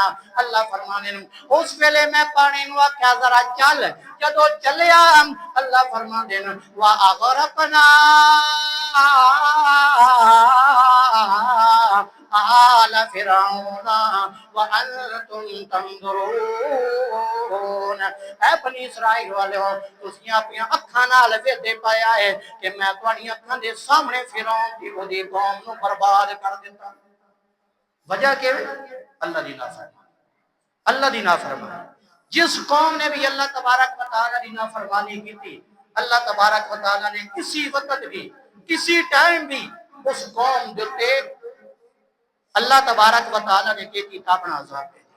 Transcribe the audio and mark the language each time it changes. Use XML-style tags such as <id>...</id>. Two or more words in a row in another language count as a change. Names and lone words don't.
<pa>اللہ فرمانے اس ویلے میں پانی نو آکھیا ذرا چل، جدو چلیا اللہ فرماندے</pa> <ar>وَأَغْرَقْنَا آلَ فِرْعَوْنَ وَأَنْتُمْ تَنْظُرُونَ،</ar> <pa>اے بنی اسرائیل والے تسیں اپنی اکھاں نال ویکھدے پایا ہے کہ میں تہاڈی اکھاں دے سامنے فرعون دی اودی قوم نو برباد کر دیتا۔ وجہ کہ اللہ دی نافرمانی، اللہ دی نافرمانی۔</pa> <ur>جس قوم نے بھی اللہ تبارک و تعالی دی نافرمانی کی تھی، اللہ تبارک و تعالی نے کسی وقت بھی کسی ٹائم بھی اس قوم دیتے اللہ تبارک و تعالی نے کی اپنا عذاب بھیجا۔</ur>